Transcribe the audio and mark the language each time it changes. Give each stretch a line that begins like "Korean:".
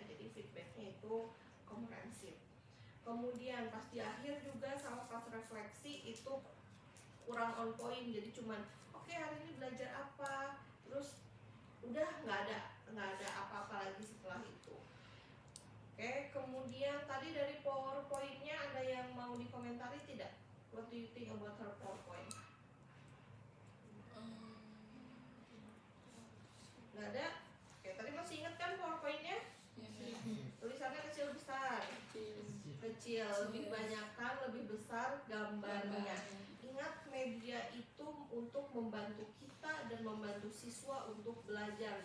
Indonesian: Jadi feedbacknya itu komprehensif. Kemudian pas di akhir juga sama pas refleksi itu kurang on point, jadi cuman oke, hari ini belajar apa, terus udah nggak ada apa-apa lagi setelah itu. Oke, kemudian tadi dari PowerPoint-nya ada yang mau dikomentari tidak?
English: What do you think about her PowerPoint?
Indonesian: Nggak ada? Oke, tadi masih ingat kan PowerPoint-nya? Tulisannya kecil besar? Kecil, lebih banyakkan, lebih besar gambarnya. Ingat, media itu untuk membantu kita dan membantu siswa untuk belajar.